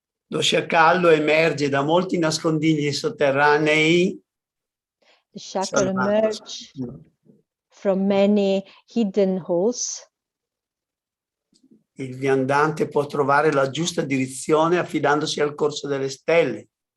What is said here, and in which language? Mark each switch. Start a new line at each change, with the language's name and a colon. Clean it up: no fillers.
Italian: Lo sciacallo emerge da molti nascondigli sotterranei.
English: The shackle emerge from many hidden holes.
Italian: Il viandante può trovare la giusta direzione affidandosi al corso delle stelle.